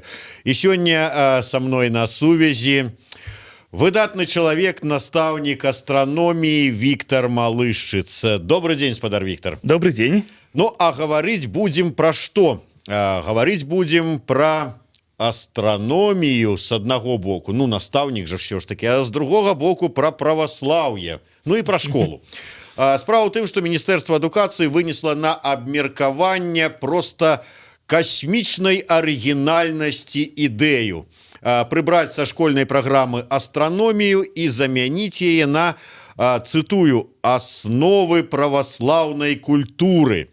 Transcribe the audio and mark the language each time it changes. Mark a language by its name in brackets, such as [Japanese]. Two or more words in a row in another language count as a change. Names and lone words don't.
[Belarusian] І сёння са мной на сувязі выдатны чалавек, настаўнік астраноміі Віктор Малышчыц. Добрый дзень, спадар Віктор. Добрый дзень. Ну, а гаварыць будзем пра што? Гаварыць будзем пра астраномію с аднаго боку, ну настаўнік же [Russian] все ж таки, а с другого боку про правослаўе, ну и про школу. [Belarusian] Справа ў тым, что Міністэрства адукацыі вынесла на абмеркаванне просто космічнай арыгінальнасці ідэю прыбраць са школьнай праграмы астраномію і замяніць яе на, цытую, асновы праваслаўнай культуры.